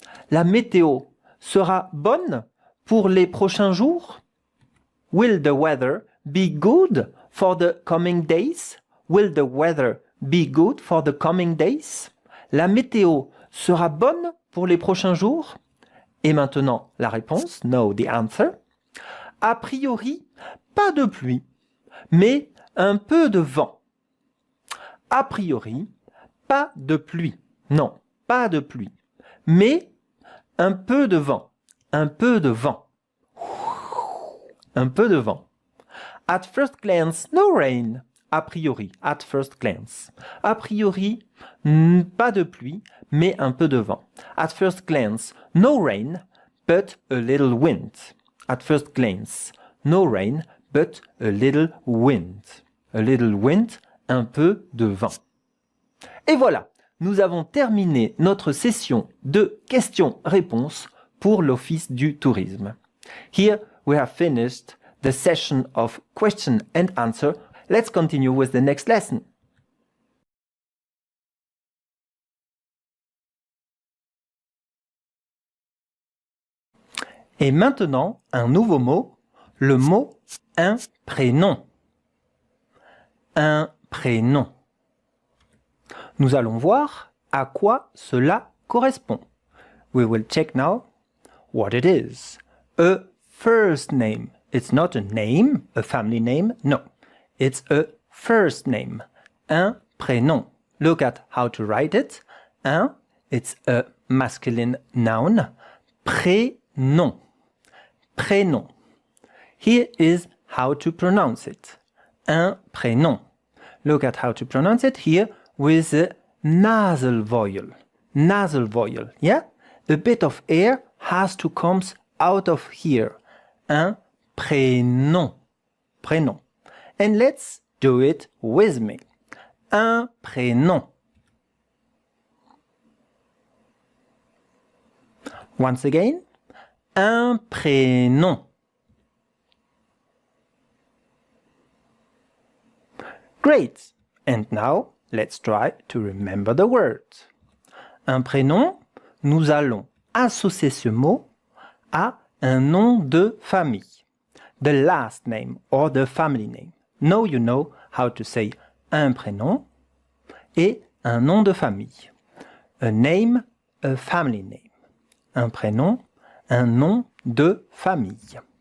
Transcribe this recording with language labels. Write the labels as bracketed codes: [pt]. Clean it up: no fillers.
[fr] La météo sera bonne pour les prochains jours? [en] Will the weather be good for the coming days? Will the weather be good for the coming days? [fr] La météo sera bonne pour les prochains jours? Et maintenant, la réponse, [en] no, the answer. [fr] A priori, pas de pluie, mais un peu de vent. A priori, pas de pluie. Non, pas de pluie. Mais un peu de vent. Un peu de vent. Un peu de vent. [en] At first glance, no rain. A priori, at first glance. [fr] A priori, pas de pluie, mais un peu de vent. [en] At first glance, no rain, but a little wind. At first glance, no rain, but a little wind. A little wind, [fr] un peu de vent. Et voilà, nous avons terminé notre session de questions-réponses pour l'Office du tourisme. [en] Here we have finished the session of question and answer. Let's continue with the next lesson. [fr] Et maintenant, un nouveau mot, le mot un prénom. Un prénom. Nous allons voir à quoi cela correspond. [en] We will check now what it is. A first name. It's not a name, a family name. No. It's a first name. Un prénom. Look at how to write it. Un, it's a masculine noun. [fr] Prénom. Prénom. [en] Here is how to pronounce it. Un prénom. Look at how to pronounce it here with a nasal vowel. Nasal vowel, yeah? A bit of air has to come out of here. Un prénom. Prénom. And let's do it with me. [fr] Un prénom. [en] Once again. Un prénom. Great! And now, let's try to remember the word. [fr] Un prénom, nous allons associer ce mot à un nom de famille. [en] The last name or the family name. Now you know how to say [fr] un prénom et un nom de famille. [en] A name, a family name. [fr] Un prénom, un nom de famille.